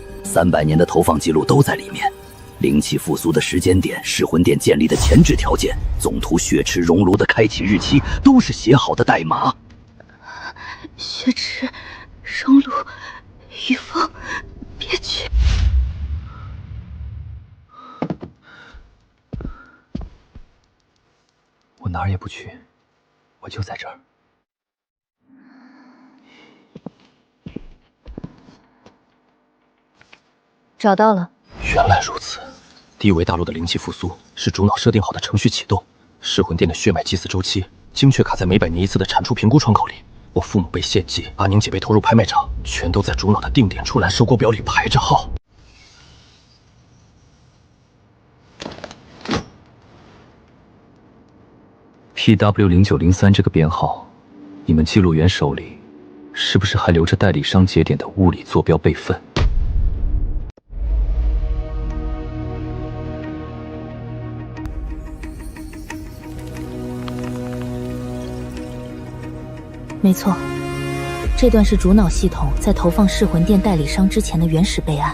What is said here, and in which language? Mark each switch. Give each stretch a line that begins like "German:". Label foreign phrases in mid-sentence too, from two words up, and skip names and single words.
Chinese: 300 年的投放記錄都在裡面。靈氣復甦的時間點，噬魂殿建立的前置條件，總圖血池熔爐的開啟日期，都是寫好的代碼。血池熔爐，雨峰，別去！我哪兒也不去，我就在這兒。找到了。原来如此，低维大陆的灵气复苏是主脑设定好的程序启动，噬魂殿的血脉祭祀周期精确卡在每100年1次的产出評估窗口里。我父母被献祭，阿宁姐被投入拍卖场，全都在主脑的定点出栏收购表里排着号。 PW0903 这个編號，你們記錄員手裡是不是還留着代理商節點的物理坐標備份？沒錯，這段是主腦系統在投放噬魂殿代理商之前的原始備案。